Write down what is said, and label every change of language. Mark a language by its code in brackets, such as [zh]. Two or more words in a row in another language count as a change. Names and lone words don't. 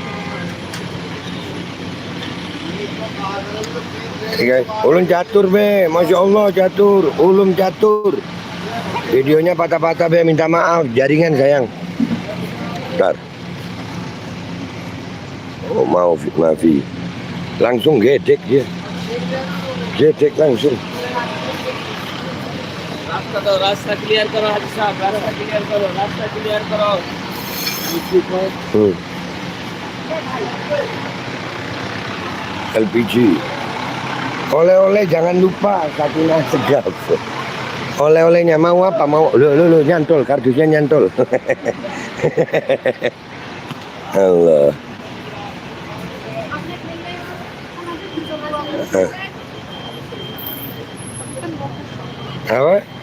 [bjn] Ulun catur be, [ar] ما شاء الله [bjn] catur, ulum catur. Videonya patah-patah be, minta maaf, jaringan sayang. [id] Bentar. Oh maafi. Langsung gedek dia. Gedek langsung. [hi] रास्ता क्लियर करो हाजी साहब रास्ता क्लियर करो [id] LPG. Oleh-oleh jangan lupa Sakinah Segaf. Oleh-olehnya mau apa? Mau lo nyantol, kardusnya nyantol. Allah. Apa?